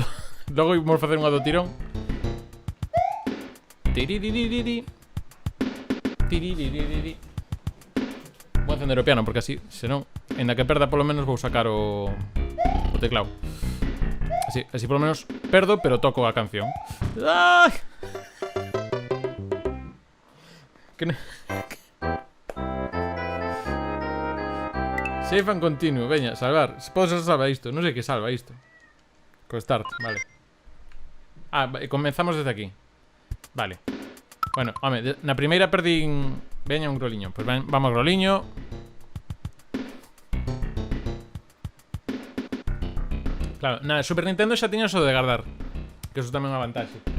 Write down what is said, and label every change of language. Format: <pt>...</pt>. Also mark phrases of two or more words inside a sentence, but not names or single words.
<gl>Logo imos facer unha do tirón. Tiriririri. Tiriririri. Vou encender o piano porque así, senón, ainda que perda polo menos vou sacar o teclado. Así polo menos perdo, pero toco a canción.</gl> <en>¡Ay! Save and continue,</en> <gl>veña, salvar. Podo ser salva isto, non sei que salva isto. Co start, vale. Comenzamos desde aquí. Vale. Bueno, home, na primeira perdín. Veña un groliño, pois pues vamos groliño. Claro, na Super Nintendo xa tiña eso de guardar, que eso tamén é unha vantaxe.</gl>